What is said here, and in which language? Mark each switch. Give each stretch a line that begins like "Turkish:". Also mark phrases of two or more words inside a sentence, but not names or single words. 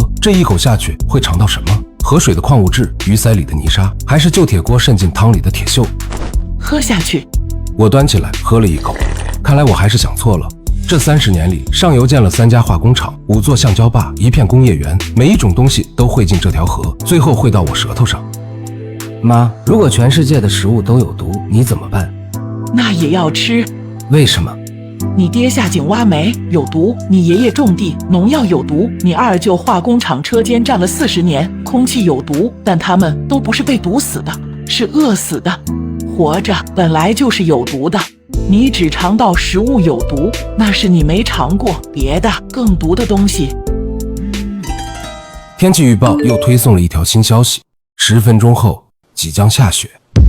Chinese: 這一口下去会嘗到什麼？河水的礦物質，魚鰓裡的泥沙，還是舊鐵鍋滲進湯裡的鐵鏽？喝下去。我端起來喝了一口，看來我還是想錯了。這30年裡，上游建了3家化工廠，5座橡胶壩，一片工業園，每一種東西都匯進這條河，最後匯到我舌頭上。媽，如果全世界的食物都有毒，你怎么办？那也要吃。为什么？你爹下井挖煤有毒，你爷爷种地农药有毒，你二舅化工厂车间站了40年，空气有毒，但他们都不是被毒死的，是餓死的。活着本来就是有毒的，你只尝到食物有毒，那是你没尝过別的更毒的東西。天氣預報又推送了一條新消息，10分鐘後即將下雪。